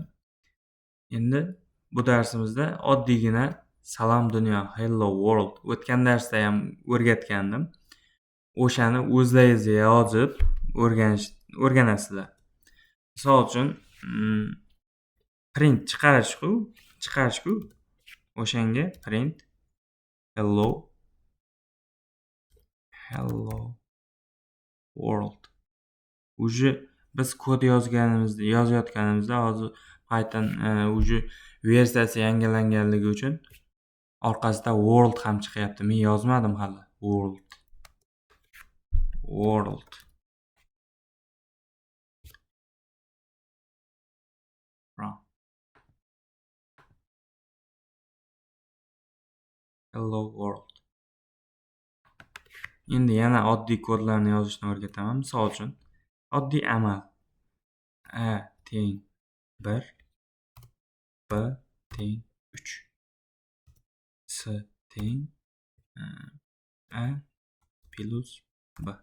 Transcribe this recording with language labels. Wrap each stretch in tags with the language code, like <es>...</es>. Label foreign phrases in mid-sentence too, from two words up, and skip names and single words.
<uz>Endi bu darsimizda oddiygina salom dunyo,</uz> <en>hello world.</en> <uz>O'tgan darsda ham o'rgatgandim. O'shani o'zlaringiz yozib o'rganasizlar. Misol uchun print chiqarish-ku. O'shanga</uz> <en>print hello world.</en> <uz>Uje biz kod yozayotganimizda hozir Python versiyasi yangilanganligi uchun orqasida world ham chiqyapti. Men yozmadim hali.</uz> <en>World. Hello world.</en> <uz>Endi yana oddiy kodlarni yozishni o'rgataman. Misol uchun oddiy amal. A teng 1, B teng 3, S teng A plus B.</uz>